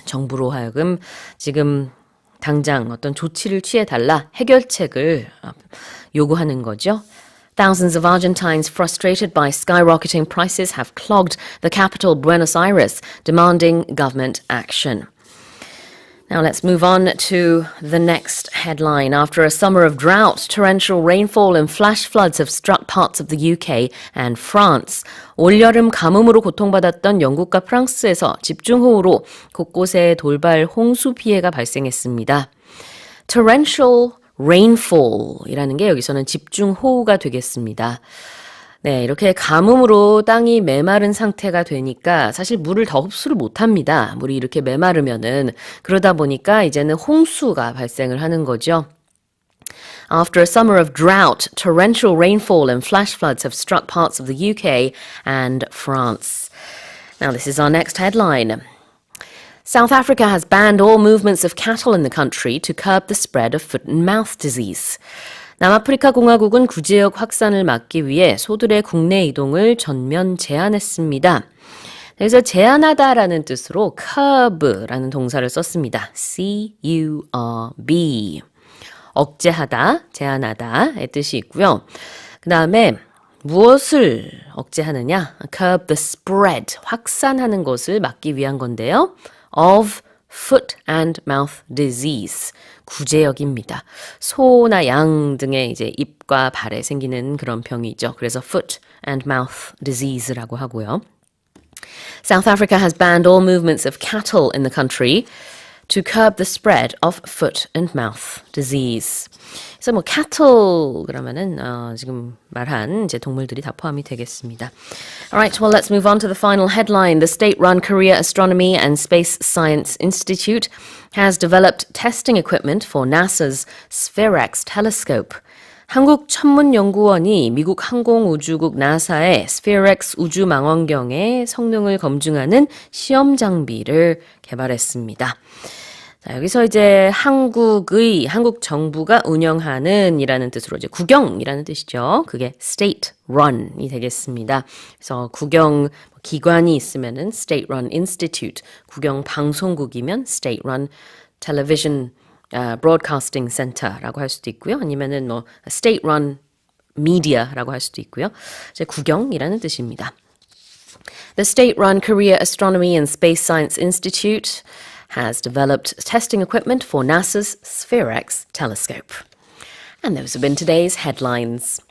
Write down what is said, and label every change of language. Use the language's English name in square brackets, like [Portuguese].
[Korean] 정부로 하여금 지금 당장 어떤 조치를 취해달라 해결책을 요구하는 거죠. [English] Thousands of Argentines frustrated by skyrocketing prices have clogged the capital, Buenos Aires, demanding government action. Now let's move on to the next headline. After a summer of drought, torrential rainfall and flash floods have struck parts of the UK and France. [Korean] 올여름 가뭄으로 고통받았던 영국과 프랑스에서 집중호우로 곳곳에 돌발 홍수 피해가 발생했습니다. Torrential rainfall 이라는 게 여기서는 집중호우가 되겠습니다. 네, 이렇게 가뭄으로 땅이 메마른 상태가 되니까 사실 물을 더 흡수를 못합니다. 물이 이렇게 메마르면은 그러다 보니까 이제는 홍수가 발생을 하는 거죠. [English] After a summer of drought, torrential rainfall and flash floods have struck parts of the UK and France. Now this is our next headline. South Africa has banned all movements of cattle in the country to curb the spread of foot and mouth disease. [Korean] 남아프리카 공화국은 구제역 확산을 막기 위해 소들의 국내 이동을 전면 제한했습니다. 그래서 제한하다라는 뜻으로 curb라는 동사를 썼습니다. [English] C-U-R-B. [Korean] 억제하다, 제한하다의 뜻이 있고요. 그 다음에 무엇을 억제하느냐? [English] curb the spread, [Korean] 확산하는 것을 막기 위한 건데요. [English] of foot and mouth disease, [Korean] 구제역입니다. 소나 양 등의 이제 입과 발에 생기는 그런 병이죠. 그래서 [English] foot and mouth disease [Korean] 라고 하고요. [English] South Africa has banned all movements of cattle in the country to curb the spread of foot and mouth disease. [Korean] 그래서 뭐 cattle 그러면은 지금 말한 이제 동물들이 다 포함이 되겠습니다. [English] Alright, well let's move on to the final headline. The state-run Korea Astronomy and Space Science Institute has developed testing equipment for NASA's SPHEREX telescope. [Korean] 한국천문연구원이 미국 항공우주국 나사의 스피어엑스 우주망원경의 성능을 검증하는 시험 장비를 개발했습니다. 자, 여기서 이제 한국 정부가 운영하는 이라는 뜻으로 이제 국영이라는 뜻이죠. 그게 state run이 되겠습니다. 그래서 국영 기관이 있으면은 [English] state run institute, [Korean] 국영 방송국이면 [English] state run television broadcasting center [Korean] 라고 할 수도 있고요. 아니면은 뭐 [English] state run media [Korean] 라고 할 수도 있고요. 이제 국영이라는 뜻입니다. [English] The state-run Korea Astronomy and Space Science Institute has developed testing equipment for NASA's SPHEREX telescope. And those have been today's headlines.